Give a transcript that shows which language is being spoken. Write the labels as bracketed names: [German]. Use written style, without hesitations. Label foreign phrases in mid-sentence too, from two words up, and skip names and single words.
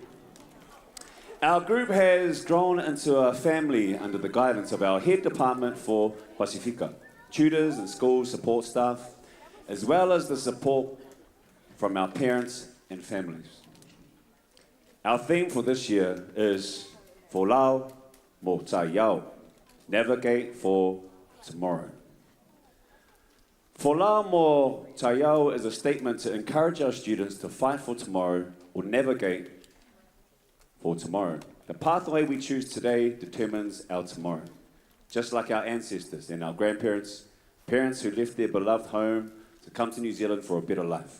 [English] Our group has grown into a family under the guidance of our head department for Pacifica, tutors and school support staff, as well as the support from our parents and families. Our theme for this year is [Tongan] Folau mo Tayao, [English] navigate for tomorrow. [Tongan] Folau mo Tayao [English] is a statement to encourage our students to fight for tomorrow or navigate for tomorrow. The pathway we choose today determines our tomorrow. Just like our ancestors and our grandparents, parents who left their beloved home to come to New Zealand for a better life.